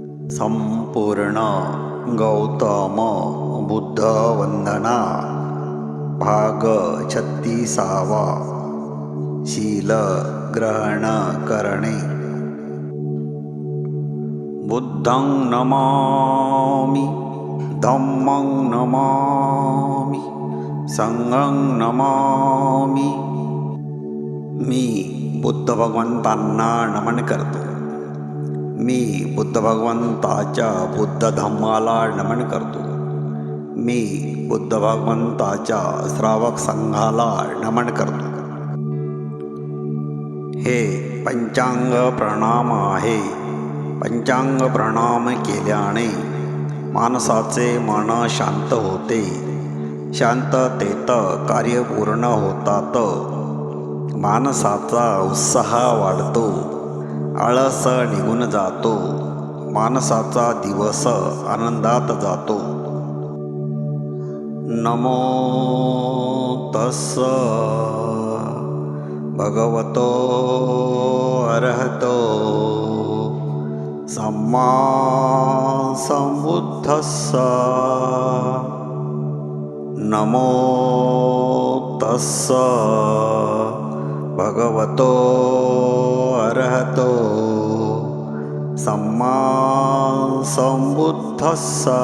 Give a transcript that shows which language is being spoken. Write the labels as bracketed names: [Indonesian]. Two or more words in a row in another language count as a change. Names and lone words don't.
[Marathi] संपूर्ण गौतम बुद्ध वंदना भाग 36वा शील ग्रहण करणे. [Pali] बुद्धं नमामि, धम्मं नमामि, संघं नमामि. [Marathi] मी बुद्ध भगवंतांना नमन करतो. मी बुद्ध भगवंताच्या बुद्ध धम्माला नमन करतो. मी बुद्ध भगवंताच्या श्रावक संघाला नमन करतो. हे पंचांग प्रणाम आहे. पंचांग प्रणाम केल्याने माणसाचे मन शांत होते. शांततेत कार्य पूर्ण होतात. माणसाचा उत्साह वाढतो. आळस निघून जातो. माणसाचा दिवस आनंदात जातो. [Pali] नमो तस्स भगवतो अरहतो सम्मा संबुद्धस्स. नमो तस्स भगवतो अरहतो सम्मा संबुद्धस्स.